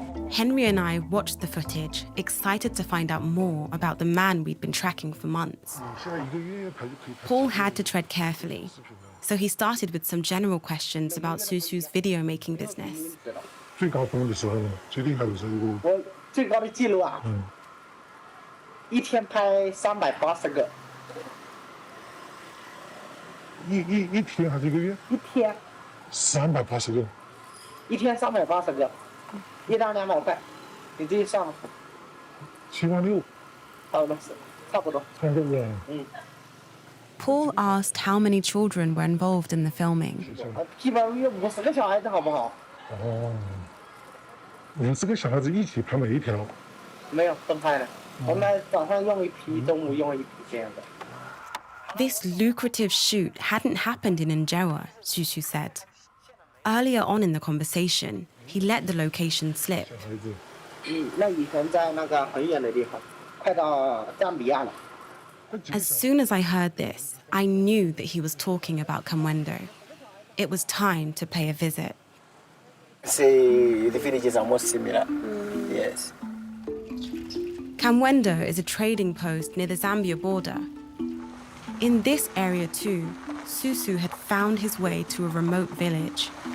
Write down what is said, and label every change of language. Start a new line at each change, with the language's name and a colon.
English: Henry and I watched the footage, excited to find out more about the man we'd been tracking for months. Paul had to tread carefully, so he started with some general questions about Susu's video making business.
Chinese: 最高峰的时候呢，最厉害的时候，我最高的记录啊，一天拍380个，一天还是一个月？一天 380个，一天380个，一张200块，你自己算吧。 76000，差不多。
English: Paul asked how many children were involved in the filming.
Chinese: 基本上有50个小孩子，好不好？哦，50个小孩子一起拍每一条。没有分开的，我们早上用一批，中午用一批这样的。
English: This lucrative shoot hadn't happened in Injewa, Susu said. Earlier on in the conversation, he let the location slip.
Chinese: 那以前在那个很远的地方，快到赞比亚了。
English: As soon as I heard this, I knew that he was talking about Kamwendo. It was time to pay a visit. Say the villages are most similar. Yes. Kamwendo is a trading post near the Zambia border. In this area too, Susu had found his way to a remote village.